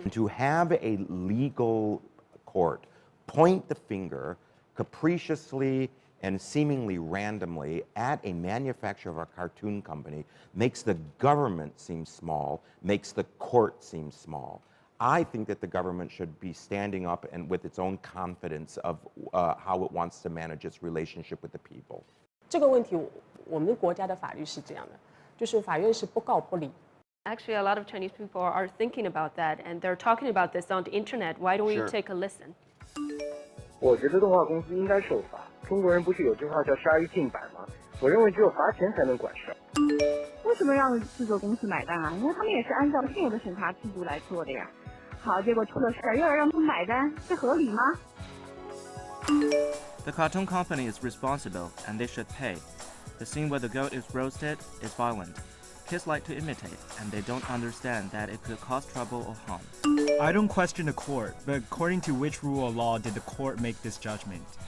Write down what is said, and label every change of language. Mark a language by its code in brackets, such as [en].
[en] To have a legal court point the finger capriciously and seemingly randomly at a manufacturer of a cartoon company makes the government seem small, makes the court seem small. I think that the government should be standing up and with its own confidence of how it wants to manage its relationship with the people. [zh] 这个问题，我们国家的法律是这样的，就是法院是不告不理。 [en] Actually, a lot of Chinese people are thinking about that, and they're talking about this on the internet. Why don't we take a listen? [zh] 我觉得动画公司应该受罚。中国人不是有句话叫杀一儆百吗？我认为只有罚钱才能管事儿。为什么让制作公司买单啊？因为他们也是按照现有的审查制度来做的呀。好，结果出了事儿，又要让他们买单，这合理吗？ [en] The cartoon company is responsible, and they should pay. The scene where the goat is roasted is violent. Kids like to imitate, and they don't understand that it could cause trouble or harm. I don't question the court, but according to which rule of law did the court make this judgment?